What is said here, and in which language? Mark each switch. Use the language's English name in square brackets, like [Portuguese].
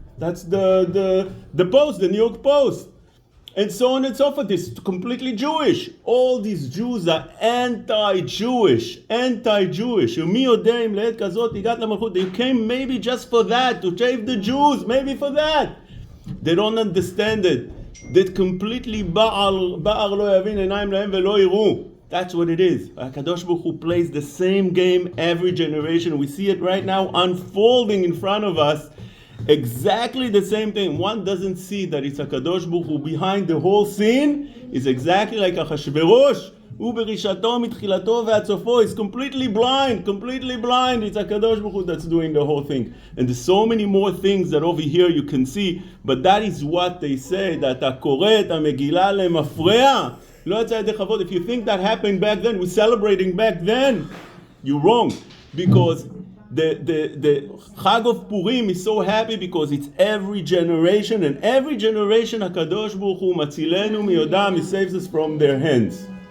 [English] That's the Post, the New York Post, and so on and so forth. It's completely Jewish. All these Jews are anti-Jewish. [Hebrew] ומי יודע אם לעת כזאת הגעת למלכות. [English] They came maybe just for that, to save the Jews, maybe for that. They don't understand it. That completely [Hebrew] בער לא יבין עיניים להם ולא יראו. [English] That's what it is. HaKadosh Baruch Hu plays the same game every generation. We see it right now unfolding in front of us. Exactly the same thing. One doesn't see that it's HaKadosh Baruch Hu behind the whole scene. Is exactly like Achashverosh. Uberishato mitchilato [Hebrew] ועד סופו. [English] He's completely blind. It's HaKadosh Baruch Hu that's doing the whole thing. And there's so many more things that over here you can see. But that is what they say. That [Hebrew] הקורא את המגילה למפרע. לא יצא ידי כבוד. [English] If you think that happened back then, we're celebrating back then, you're wrong. Because the Chag of Purim is so happy because it's every generation, and every generation HaKadosh Baruch Hu matzilenu miyodam, he saves us from their hands.